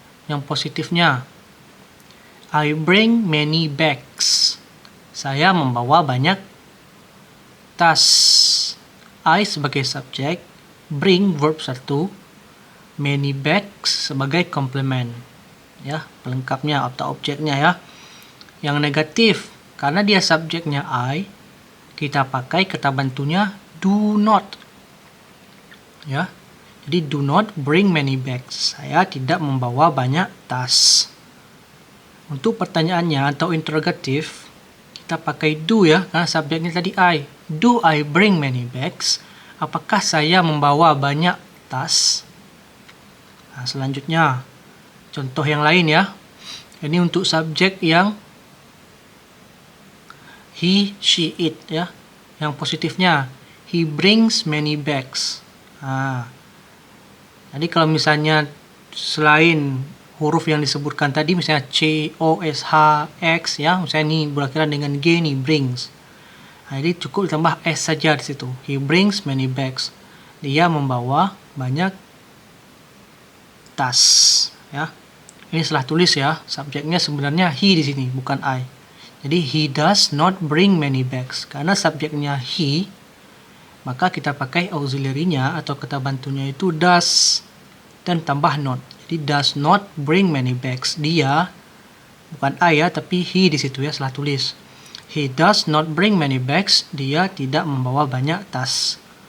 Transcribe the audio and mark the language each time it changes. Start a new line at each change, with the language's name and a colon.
Indonesian: Yang positifnya,
English: I bring many bags.
Indonesian: Saya membawa banyak tas. I sebagai subjek, bring verb 1, many bags sebagai komplement. Ya, pelengkapnya atau objeknya ya. Yang negatif, karena dia subjeknya I, kita pakai kata bantunya do not. Ya.
English: Jadi do not bring many bags.
Indonesian: Saya tidak membawa banyak tas. Untuk pertanyaannya atau interrogatif, kita pakai do ya, karena subjeknya tadi I.
English: Do I bring many bags?
Indonesian: Apakah saya membawa banyak tas? Nah, selanjutnya, contoh yang lain ya. Ini untuk subjek yang he, she, it ya. Yang positifnya,
English: he brings many bags.
Indonesian: Nah, jadi kalau misalnya selain huruf yang disebutkan tadi, misalnya C, O, S, H, X ya, misalnya ini berakhiran dengan G nih, brings. Nah, jadi cukup ditambah S saja di situ.
English: He brings many bags.
Indonesian: Dia membawa banyak tas ya. Ini salah tulis ya. Subjeknya sebenarnya he di sini, bukan I.
English: Jadi he does not bring many bags.
Indonesian: Karena subjeknya he, maka kita pakai auxiliary-nya atau kata bantunya itu does dan tambah not. Jadi
English: does not bring many bags.
Indonesian: Dia, bukan I ya, tapi he di situ ya, salah tulis.
English: He does not bring many bags.
Indonesian: Dia tidak membawa banyak tas.